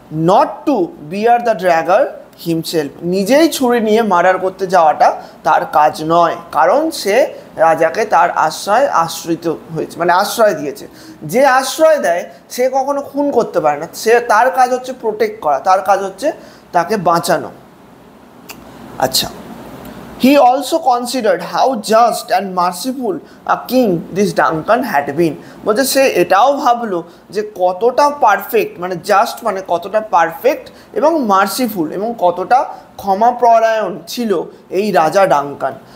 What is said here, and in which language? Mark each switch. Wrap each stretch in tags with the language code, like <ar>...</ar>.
<en>not to bear the dagger himself,</en> <bn>নিজেই ছুরি নিয়ে মার্ডার করতে যাওয়াটা তার কাজ নয়, কারণ সে রাজাকে তার আশ্রিত হয়েছে, মানে আশ্রয় দিয়েছে। যে আশ্রয় দেয় সে কখনো খুন করতে পারে না, সে তার কাজ হচ্ছে প্রোটেক্ট করা, তার কাজ হচ্ছে তাকে বাঁচানো। আচ্ছা,</bn> <en>He also considered how just and merciful a king this Duncan had been.</en> <bn>বলছে সে এটাও ভাবলো যে কতটা পারফেক্ট, মানে জাস্ট মানে কতটা পারফেক্ট এবং মার্সিফুল এবং কতটা ক্ষমাপরায়ণ ছিল এই রাজা ডাঙ্কান।</bn>